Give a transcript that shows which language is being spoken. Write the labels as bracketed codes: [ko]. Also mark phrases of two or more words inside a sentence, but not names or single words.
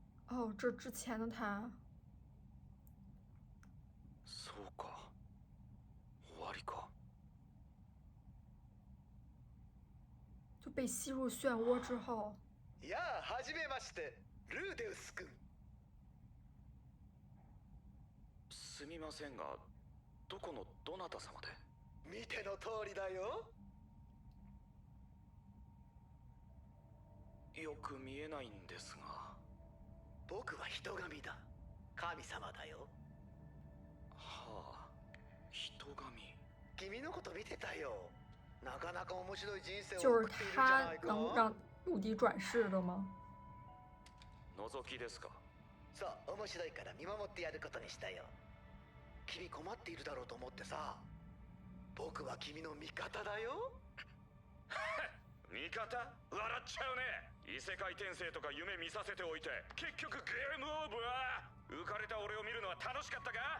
[zh] 哦，这之前的他。 [ja] そうか。終わりか。 [zh] 就被吸入漩涡之后。 [ja] やあ、はじめまして、ルーデウス君。すみませんが、どこのどなた様で？見ての通りだよ。よく見えないんですが。僕は人神だ。神様だよ。はあ、人神。君のこと見てたよ。なかなか面白い人生を [zh] 就是 [ja] 送っているじゃ [zh] 他 [ja] ないか。 [zh] 能让陆迪转世的吗？ [ja] 覗きですか？そう、面白いから見守ってやることにしたよ。君困っているだろうと思ってさ。僕は君の味方だよ。味方？笑っちゃうね。異世界転生とか夢見させておいて、結局ゲームオーバー。浮かれた俺を見るのは楽しかったか？